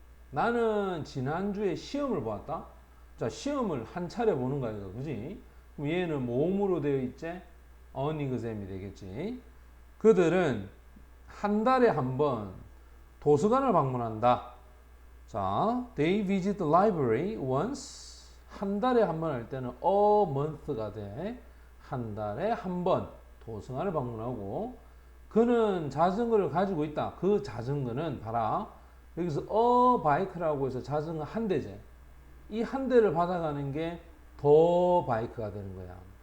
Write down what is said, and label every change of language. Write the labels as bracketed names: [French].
[Korean] 나는 지난주에 시험을 보았다. 자, 시험을 한 차례 보는 거야, 그지? 그럼 얘는 모음으로 되어 있지? [English] on exam [Korean] 이 되겠지. 그들은 한 달에 한 번 도서관을 방문한다. 자, [English] they visit the library once. [Korean] 한 달에 한 번 할 때는 a month가 돼. 한 달에 한 번 도서관을 방문하고 그는 자전거를 가지고 있다. 그 자전거는 봐라. 여기서 a bike라고 해서 자전거 한 대제. 이 한 대를 받아가는 게 더 바이크가 되는 거야.